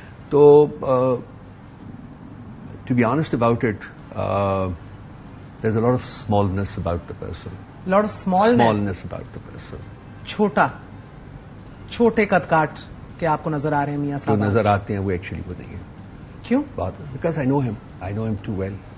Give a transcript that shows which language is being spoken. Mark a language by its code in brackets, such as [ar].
[en] तो to be honest about it, there's a lot of smallness about the person. Lot of smallness about the person. [hi] छोटे कदकाठ के आपको नजर आ रहे हैं मियां साहब? जो नजर आते हैं वो एक्चुअली वो नहीं है. क्यों? [en] Because I know him too well.